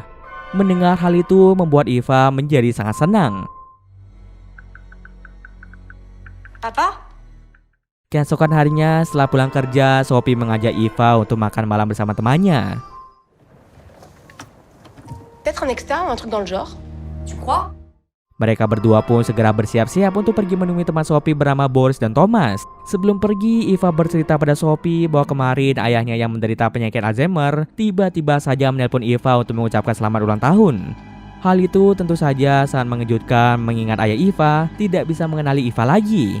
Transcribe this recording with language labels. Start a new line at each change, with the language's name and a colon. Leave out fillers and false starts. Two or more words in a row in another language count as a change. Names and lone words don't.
Indonesian: Mendengar hal itu membuat Eva menjadi sangat senang. Papa? Keesokan harinya setelah pulang kerja, Sophie mengajak Eva untuk makan malam bersama temannya.
French: peut-être un externe ou un truc dans le genre. Tu crois?
Indonesian: Mereka berdua pun segera bersiap-siap untuk pergi menemui teman Sophie bernama Boris dan Thomas. Sebelum pergi, Eva bercerita pada Sophie bahwa kemarin ayahnya yang menderita penyakit Alzheimer tiba-tiba saja menelpon Eva untuk mengucapkan selamat ulang tahun. Hal itu tentu saja sangat mengejutkan mengingat ayah Eva tidak bisa mengenali Eva lagi.